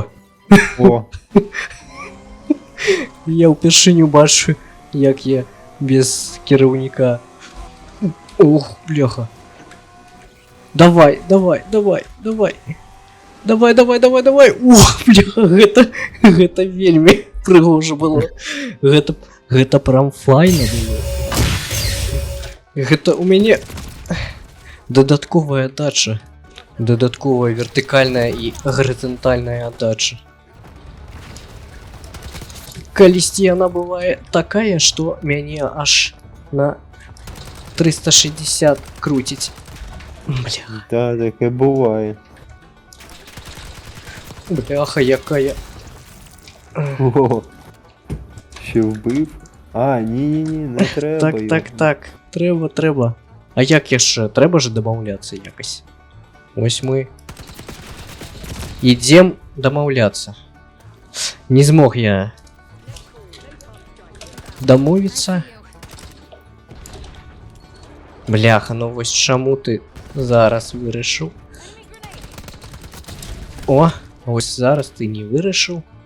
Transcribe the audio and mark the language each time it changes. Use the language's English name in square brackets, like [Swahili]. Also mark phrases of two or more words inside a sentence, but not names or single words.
[Ukrainian] О, я вперше бачу, як я без керівника. Ох, бляха. Давай. Давай. Ух, бляха, [Belarusian] гэта вельмі прыгожа было. Гэта прям файна было. Гэта у мяне дадатковая дача. Дадатковая вертыкальная і гарызантальная дача. Калісьці яна бывае такая, што мяне аж на 360 крутіць. Бля, [Russian] да, [Ukrainian] таке буває. бляха, якая. О, ще вбив? А, ні, не треба. його. Так. Треба. [Belarusian] А як яшчэ? Треба ж дамаўляцца якось. Ось мы ідзем дамаўляцца. Не змог я дамовіцца. Бляха, ну вось чаму ты зараз вырашыў? О, ось зараз ты не вырашыў.